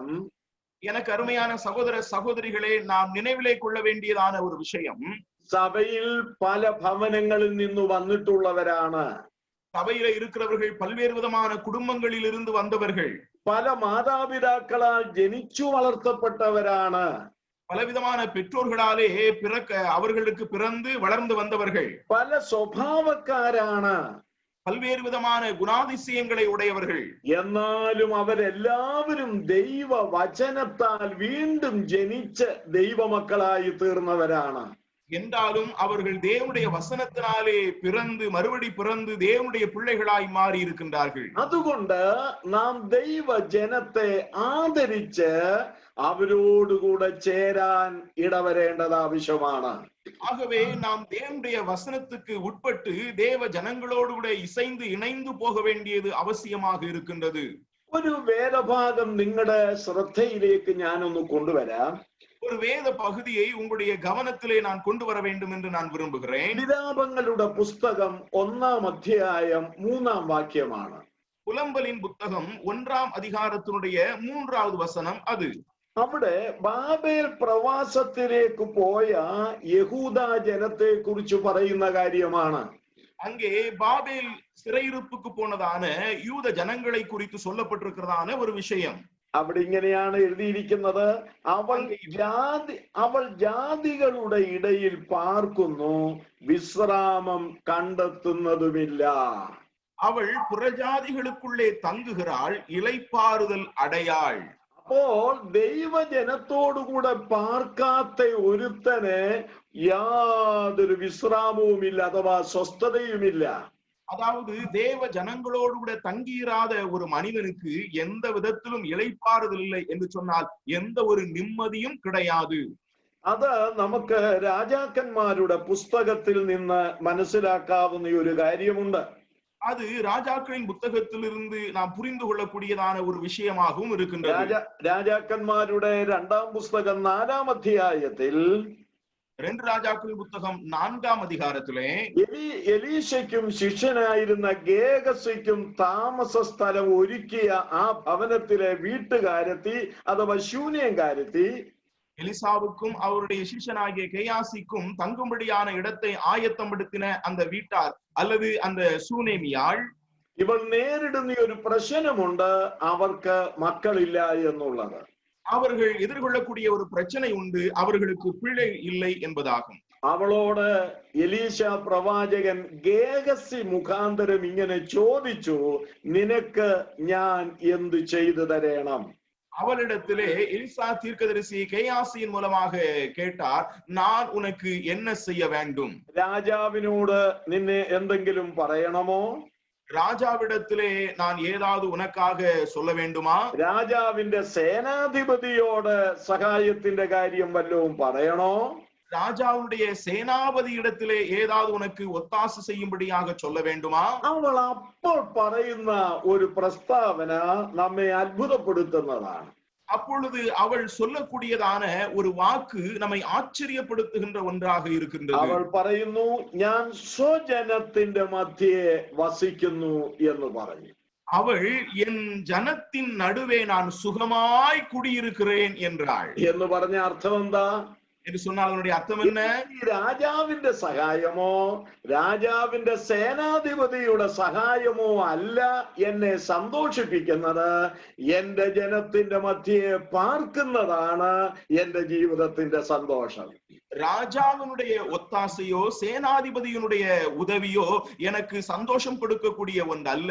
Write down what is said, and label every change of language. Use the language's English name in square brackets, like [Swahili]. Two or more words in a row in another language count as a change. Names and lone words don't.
[Tamil] எனக்கு அருமையான சகோதர சகோதரிகளே, நாம் நினைவிலே கொள்ள வேண்டியதான ஒரு விஷயம், [Malayalam] സഭയിൽ പല ഭവനങ്ങളിൽ നിന്ന് വന്നിട്ടുള്ളവരാണ്. [Tamil] சபையில இருக்கிறவர்கள் பல்வேறு விதமான குடும்பங்களில் இருந்து வந்தவர்கள். [Malayalam] പല മാതാപിതാക്കളാൽ ജനിച്ചു വളർത്തപ്പെട്ടവരാണ്. [Tamil] பலவிதமான பெற்றோர்களாலே அவர்களுக்கு பிறந்து வளர்ந்து வந்தவர்கள். [Malayalam] പല സ്വഭാവക്കാരാണ്. [Tamil] பல்வேறு விதமான குணாதிசயங்களை உடையவர்கள். [Malayalam] എന്നാലും അവരെല്ലാവരും ദൈവ വചനത്താൽ വീണ്ടും ജനിച്ച് ദൈവമക്കളായി തീർന്നവരാണ്. [Tamil] என்றாலும் அவர்கள் தேவனுடைய வசனத்தினாலே பிறந்து மறுபடி பிறந்து தேவனுடைய பிள்ளைகளாய் மாறி இருக்கின்றார்கள். [Malayalam] അതുകൊണ്ട് നാം ദൈവ ജനത്തെ ആദരിച്ച് അവരോടുകൂടെ ചേരാൻ ഇടവരേണ്ടത് ആവശ്യമാണ്. [Tamil] ஆகவே நாம் தேவனுடைய வசனத்துக்கு உட்பட்டு தேவ ஜனங்களோடு கூட இசைந்து இணைந்து போக வேண்டியது அவசியமாக இருக்கின்றது. [Malayalam] ഒരു വേദഭാഗം നിങ്ങളുടെ ശ്രദ്ധയിലേക്ക് ഞാനൊന്ന് കൊണ്ടുവരാം. [Tamil] ஒரு வேத பகுதியை உங்களுடைய கவனத்திலே நான் கொண்டு வர வேண்டும் என்று நான் விரும்புகிறேன். [Malayalam] വിലാപങ്ങളുടെ പുസ്തകം 1-ാം അധ്യായം 3-ാം വാക്യമാണ്. [Tamil] புலம்பலின் புத்தகம் 1-ാം அதிகாரத்தினுடைய 3வது வசனம். அது [Malayalam] അവിടെ ബാബേൽ പ്രവാസത്തിലേക്ക് പോയ യഹൂദ ജനത്തെ കുറിച്ച് പറയുന്ന കാര്യമാണ്. [Tamil] அங்கே பாபேல் சிறையிருப்புக்கு போனதான யூத ஜனங்களை குறித்து சொல்லப்பட்டிருக்கிறதான ஒரு விஷயம். [Malayalam] അവിടെ ഇങ്ങനെയാണ് എഴുതിയിരിക്കുന്നത്, അവൾ ജാതികളുടെ ഇടയിൽ പാർക്കുന്നു, വിശ്രാമം കണ്ടെത്തുന്നതുമില്ല. [Tamil] அவள் புறஜாதிகளுக்குள்ளே தங்குகிறாள், இளைப்பாறுதல் அடையாள். [Malayalam] അപ്പോൾ ദൈവജനത്തോടുകൂടെ പാർക്കാത്ത ഒരുത്തന് യാതൊരു വിശ്രാമവുമില്ല, അഥവാ സ്വസ്ഥതയുമില്ല. [Tamil] அதாவது தேவ ஜனங்களோடு கூட தங்கியிராத ஒரு மனிதனுக்கு எந்த விதத்திலும் இளைப்பாறுதல் இல்லை என்று சொன்னால் எந்த ஒரு நிம்மதியும் கிடையாது. [Malayalam] അത് നമുക്ക് രാജാക്കന്മാരുടെ പുസ്തകത്തിൽ നിന്ന് മനസ്സിലാക്കാവുന്ന ഒരു കാര്യമുണ്ട്. [Tamil] அது ராஜாக்களின் புத்தகத்திலிருந்து நாம் புரிந்து கொள்ளக்கூடியதான ஒரு விஷயமாகவும் இருக்கின்றது. [Malayalam] രാജാക്കന്മാരുടെ 2-ാം പുസ്തകം 4-ാം അധ്യായത്തിൽ [Tamil] 2 ராஜாக்களின் புஸ்தகம் 4-ஆம் அதிகாரத்திலே [Malayalam] എലീശയ്ക്കും ശിഷ്യനായിരുന്ന ഗേഹസിക്കും താമസ സ്ഥലം ഒരുക്കിയ ആ ഭവനത്തിലെ വീട്ടുകാരത്തി അഥവാ ശൂന്യംകാരത്തി [Tamil] எலிசாவுக்கும் அவருடைய சிஷ்யனாகிய கேயாசிக்கும் தங்கும்படியான இடத்தை ஆயத்தப்படுத்தின அந்த வீட்டார் அல்லது அந்த சூனேமியாள், [Malayalam] ഇവൾ നേരിടുന്ന ഒരു പ്രശ്നമുണ്ട്, അവർക്ക് മക്കളില്ല എന്നുള്ളത്. [Tamil] அவர்கள் எதிர்கொள்ளக்கூடிய ஒரு பிரச்சனை உண்டு, அவர்களுக்கு பிள்ளை இல்லை என்பதாகும். [Malayalam] അവളോട് എലീശ പ്രവാചകൻ ഗേഹസി മുഖാന്തരം ഇങ്ങനെ ചോദിച്ചു, നിനക്ക് ഞാൻ എന്ത് ചെയ്തു തരേണം? [Tamil] அவளிடத்திலே எலிசா தீர்க்கதரிசி கேயாசியின் மூலமாக கேட்டார், நான் உனக்கு என்ன செய்ய வேண்டும்? [Malayalam] രാജാവിനോട് നിന്നെ എന്തെങ്കിലും പറയണമോ? [Tamil] ராஜாவிடத்திலே நான் ஏதாவது உனக்காக சொல்ல வேண்டுமா? [Malayalam] രാജാവിന്റെ സേനാധിപതിയോട് സഹായത്തിന്റെ കാര്യം വല്ലതും പറയണോ? [Tamil] ராஜாவுடைய சேனாபதி இடத்திலே ஏதாவது உனக்கு ஒத்தாசை செய்யும்படியாக சொல்ல வேண்டுமா? [Malayalam] അവൾ അപ്പോൾ പറയുന്ന ഒരു പ്രസ്താവന നമ്മെ അത്ഭുതപ്പെടുത്തുന്നതാണ്. [Tamil] அப்பொழுது அவள் சொல்லக்கூடியதான ஒரு வாக்கு நம்மை ஆச்சரியப்படுத்துகின்ற ஒன்றாக இருக்கின்றது. [Malayalam] അവൾ പറയുന്നു, ഞാൻ സ്വജനത്തിന്റെ മധ്യേ വസിക്കുന്നു എന്ന് പറഞ്ഞു. [Tamil] அவள் என் ஜனத்தின் நடுவே நான் சுகமாய் குடியிருக்கிறேன் என்றாள். [Malayalam] എന്ന് പറഞ്ഞ അർത്ഥം എന്താ [Tamil] என்று சொன்னால் அதனுடைய அர்த்தம் என்ன? [Malayalam] രാജാവിന്റെ സഹായമോ രാജാവിന്റെ സേനാധിപതിയുടെ സഹായമോ അല്ല എന്നെ സന്തോഷിപ്പിക്കുന്നത്, എന്റെ ജനത്തിന്റെ മധ്യേ പാർക്കുന്നതാണ് എന്റെ ജീവിതത്തിന്റെ സന്തോഷം. [Tamil] ராஜாவினுடைய ஒத்தாசையோ சேனாதிபதியினுடைய உதவியோ எனக்கு சந்தோஷம் கொடுக்கக்கூடிய ஒன்று அல்ல.